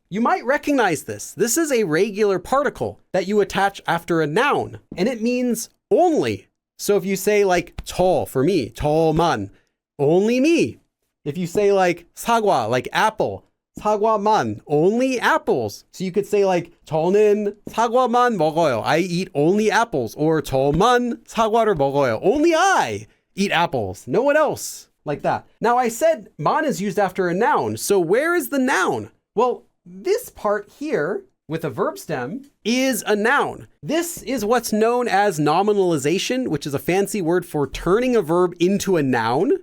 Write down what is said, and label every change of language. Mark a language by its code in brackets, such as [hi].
[en] You might recognize this. This is a regular particle that you attach after a noun, and it means only. So if you say like 저 for me, [ko] 저만, [en] only me. If you say like 사과, like apple, [ko] 사과만, [en] only apples. [ko] So you could say like 저는 사과만 먹어요. [en] I eat only apples. [ko] Or 저만 사과를 먹어요. [en] Only I eat apples. No one else. Like that. Now I said man is used after a noun. So where is the noun? Well, this part here with a verb stem is a noun. This is what's known as nominalization, which is a fancy word for turning a verb into a noun.